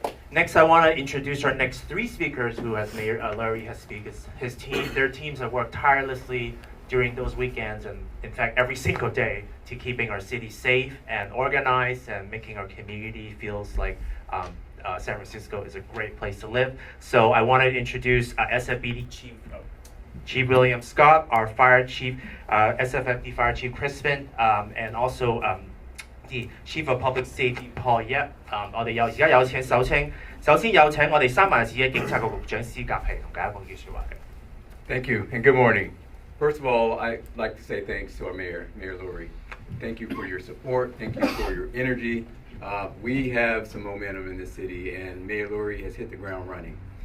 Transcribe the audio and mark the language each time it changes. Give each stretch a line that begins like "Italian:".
English: Next, I want to introduce our next three speakers who, as Mayor Lurie has spoken, their teams have worked tirelessly during those weekends and, in fact, every single day to keeping our city safe and organized and making our community feels like San Francisco is a great place to live. So I want to introduce SFBD Chief William Scott, our Fire Chief, SFFD Fire Chief Crispin, and also the Chief of Public Safety Paul Yap。
Cantonese: 我哋而家有請首先有請我哋三藩市嘅警察局局長施甲係同大家講幾句説話嘅。
English: Thank you and good morning. First of all, I'd like to say thanks to our Mayor Lurie. Thank you for your support. Thank you for your energy. We have some momentum in this city, and Mayor Lurie has hit the ground running.